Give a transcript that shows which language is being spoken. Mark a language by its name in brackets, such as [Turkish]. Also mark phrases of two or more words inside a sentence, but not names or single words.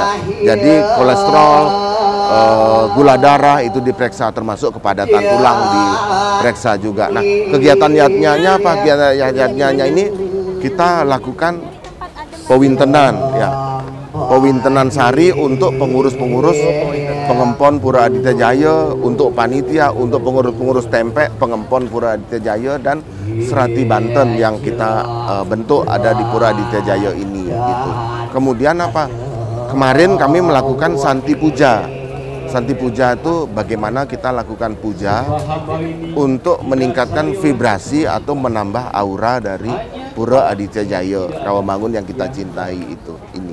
[Indonesian] Jadi kolesterol, gula darah itu diperiksa, termasuk kepadatan tulang diperiksa juga. Nah, kegiatan yatnya apa? Kegiatan yatnya ini kita lakukan pewintenan ya. Pewintenan sari untuk pengurus-pengurus pengempon Pura Aditya Jaya, untuk panitia, untuk pengurus-pengurus tempek pengempon Pura Aditya Jaya dan Serati Banten yang kita bentuk ada di Pura Aditya Jaya ini gitu. Kemudian apa? Kemarin kami melakukan Santi Puja. Santi Puja itu bagaimana kita lakukan puja untuk meningkatkan vibrasi atau menambah aura dari Pura Aditya Jaya Rawamangun yang kita cintai itu ini.